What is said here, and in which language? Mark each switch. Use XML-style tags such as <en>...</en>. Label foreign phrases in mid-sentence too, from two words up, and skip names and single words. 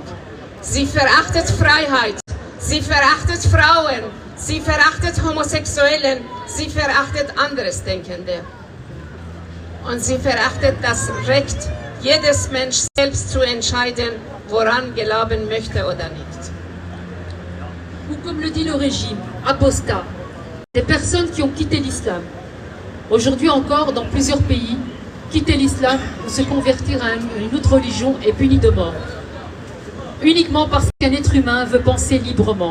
<de>Sie verachtet Freiheit, sie verachtet Frauen, sie verachtet Homosexuellen, sie verachtet Andersdenkende. Und sie verachtet das Recht, jedes Mensch selbst zu entscheiden, woran glauben möchte oder nicht.</de> <fr>Ou comme le dit le régime, apostat, des personnes qui ont quitté l'islam. Aujourd'hui encore, dans plusieurs pays, quitter l'islam ou se convertir à une autre religion est puni de mort. Uniquement parce qu'un être humain veut penser librement.</fr>